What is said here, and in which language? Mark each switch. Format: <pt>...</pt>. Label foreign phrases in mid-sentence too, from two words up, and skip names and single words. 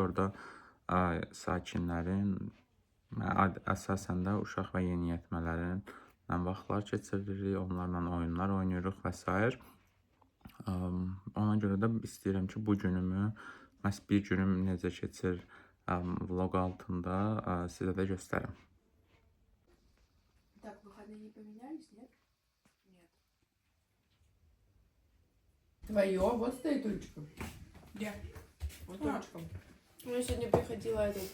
<az>Orada sakinlərin əsasən də uşaq və yeniyetmələrin vaxtlar keçiririk, onlarla oyunlar oynayırıq və s. Ona görə də istəyirəm ki, bu günümü, məhz bir günüm necə keçir vlog altında sizə də göstərim.</az> <ru>Так, выходные не поменялись, нет? Нет. Твое, вот стоит ручка. Где? Вот А. ручка. Ну, я сегодня приходила этот...</ru>